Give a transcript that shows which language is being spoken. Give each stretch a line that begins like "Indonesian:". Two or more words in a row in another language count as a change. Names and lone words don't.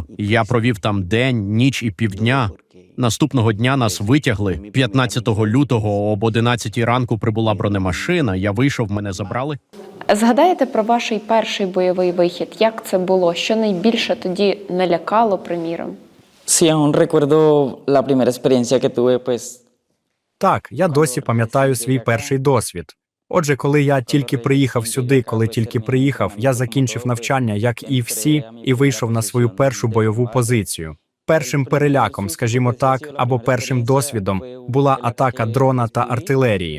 Ukrainian: Я провів там день, ніч і півдня. Наступного дня нас витягли. 15 лютого об 11 ранку прибула бронемашина, я вийшов, мене забрали. Згадаєте про ваш перший бойовий вихід? Як це було? Що найбільше тоді налякало, приміром?
Spanish: Sí, aún recuerdo la primera experiencia que tuve, pues...
Ukrainian: Так, я досі пам'ятаю свій перший досвід. Отже, коли я тільки приїхав сюди, я закінчив навчання, як і всі, і вийшов на свою першу бойову позицію. Першим переляком, скажімо так, або першим досвідом була атака дрона та артилерії.